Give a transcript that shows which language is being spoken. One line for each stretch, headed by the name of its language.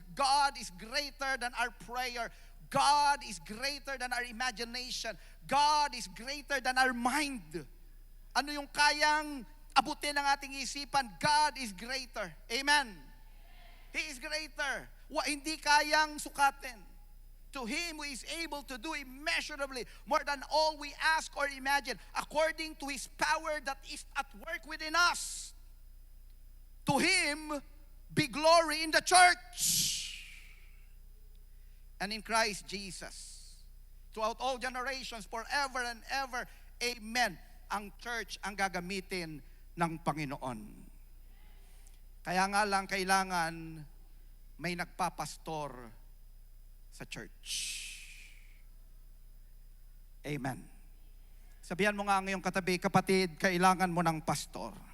English: God is greater than our prayer. God is greater than our imagination. God is greater than our mind.
Filipino: Ano yung kayang abutin ng ating isipan?
English: God is greater. Amen. He is greater.
Filipino: Hindi kayang sukatin.
English: To Him who is able to do immeasurably more than all we ask or imagine, according to His power that is at work within us. To Him be glory in the church and in Christ Jesus, throughout all generations, forever and ever. Amen.
Filipino: Ang church ang gagamitin ng Panginoon. Kaya nga lang kailangan may nagpapastor sa church. Amen. Sabihan mo nga ngayong katabi, kapatid, kailangan mo ng pastor.